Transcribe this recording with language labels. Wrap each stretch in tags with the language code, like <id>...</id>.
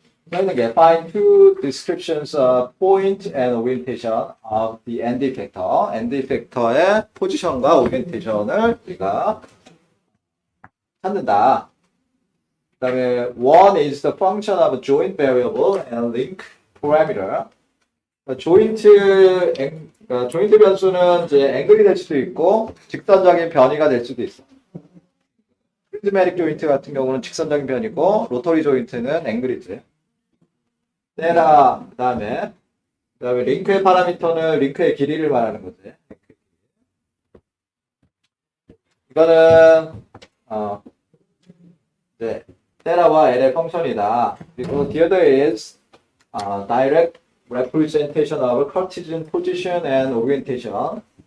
<ko>저희는</ko> <en>find two descriptions of point and orientation of the end effector.</en> <ko>end effector의 포지션과 오리엔테이션을 우리가 찾는다. 그 다음에</ko> <en>one is the function of joint variable and link parameter.</en> <ko>조인트 변수는 이제 앵글이 될 수도 있고 직선적인 변이가 될 수도 있어. 프리즈매틱 조인트 같은 경우는 직선적인 변이고 로터리 조인트는 앵글이지. 그 다음에 링크의 파라미터는 링크의 길이를 말하는 거지. 이거는 네, 테라와 L의 펑션이다. 그리고</ko> <en>the other is direct representation of Cartesian position and orientation.</en>